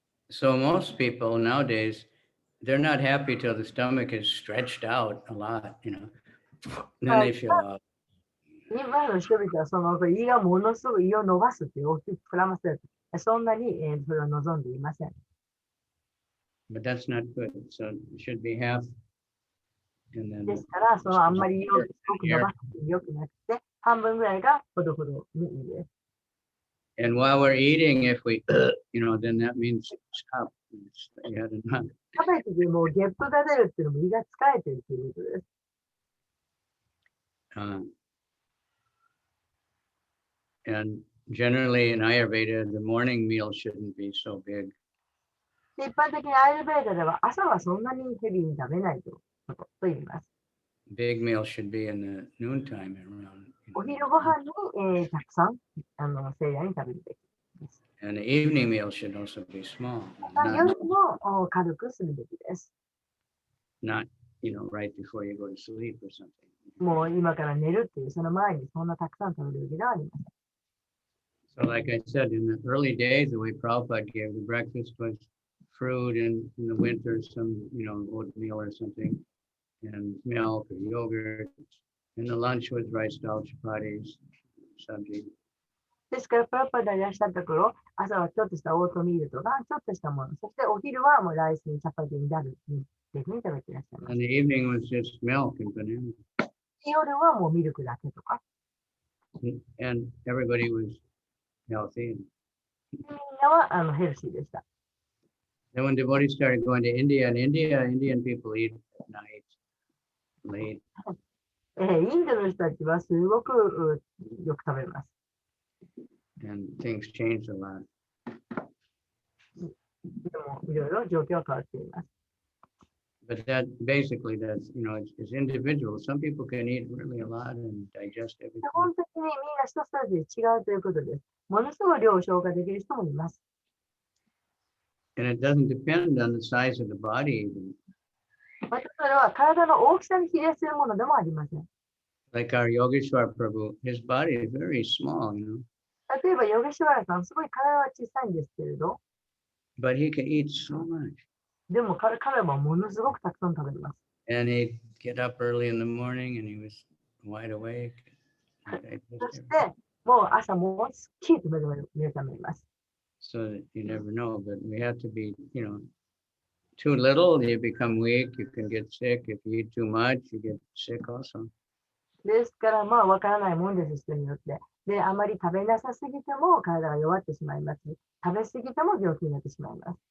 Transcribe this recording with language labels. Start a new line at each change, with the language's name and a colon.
English: So most people nowadays, they're not happy till the stomach is stretched out a lot, Then they feel out.
Japanese: 今の人々はその胃がものすごい胃を伸ばすって大きく膨らませる。そんなに、それを望んでいません。
English: But that's not good. So it should be half.
Japanese: ですから、あんまり胃をすごく伸ばすのよくなくて、半分ぐらいがほどほどにいいです。
English: And while we're eating, if we, then that means stop. You had enough.
Japanese: 食べててもゲップが出るっていうのも胃が疲れてるということです。
English: And generally in Ayurveda, the morning meal shouldn't be so big.
Japanese: 一般的にアイルベーダでは朝はそんなにヘビーに食べないと言います。
English: Big meal should be in the noontime around.
Japanese: お昼ご飯に、たくさん聖夜に食べるべきです。
English: And the evening meal should also be small.
Japanese: 夜も軽くするべきです。
English: Not, right before you go to sleep or something.
Japanese: もう今から寝るっていうその前にそんなたくさん食べるべきではありません。
English: So like I said, in the early days, the way Prabhupada gave the breakfast was fruit, and in the winter, some, oatmeal or something, and milk or yogurt. And the lunch was rice dal chapatis, sabji.
Japanese: ですから、プラッパでいらっしゃった頃、朝はちょっとしたオートミールとか、ちょっとしたもの、そしてお昼はもうライスにチャパティになるっていうふうに食べていらっしゃいます。
English: And the evening was just milk and banana.
Japanese: 夜はもうミルクだけとか。
English: And everybody was healthy.
Japanese: みんなはヘルシーでした。
English: Then when devotees started going to India, Indian people eat at night, late.
Japanese: インドの人たちはすごくよく食べます。
English: And things changed a lot.
Japanese: でもいろいろ状況は変わっています。
English: But that basically, it's individual. Some people can eat really a lot and digest
Japanese: 基
English: everything.
Japanese: 本的にみんな人それぞれ違うということです。ものすごい量を消化できる人もいます。
English: And it doesn't depend on the size of the body even.
Japanese: またそれは体の大きさに比例するものでもありません。
English: Like our Yogeshwar Prabhu, his body is very small,
Japanese: 例えば、ヨゲシュワラさん、すごい体は小さいんですけれど、
English: but he can eat so much.
Japanese: でも彼はものすごくたくさん食べます。
English: And he'd get up early in the morning and he was wide awake.
Japanese: そして、もう朝もうすっきりと目覚めます。
English: So that you never know, but we have to be, too little, you become weak, you can get sick. If you eat too much, you get sick also.
Japanese: ですから、わからないもんです、人によって。で、あまり食べなさすぎても体が弱ってしまいます。食べ過ぎても病気になってしまいます。